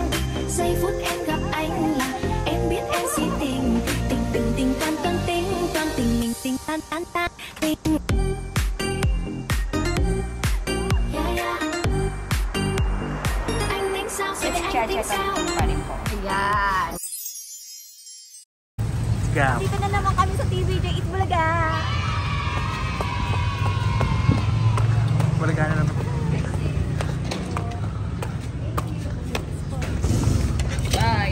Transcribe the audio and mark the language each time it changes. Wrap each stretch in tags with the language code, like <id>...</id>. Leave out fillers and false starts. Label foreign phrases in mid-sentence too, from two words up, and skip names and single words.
<vi>Giây phút em gặp anh là em biết em si tình. Tình tình tình tan tan tình tan tình mình tình tan tan tan tình. Anh tính sao sẽ anh tính sao?</vi> <tl>Ayan. Dito na naman kami sa TVJ Eat Bulaga. Bulaga na naman. Bye.</tl>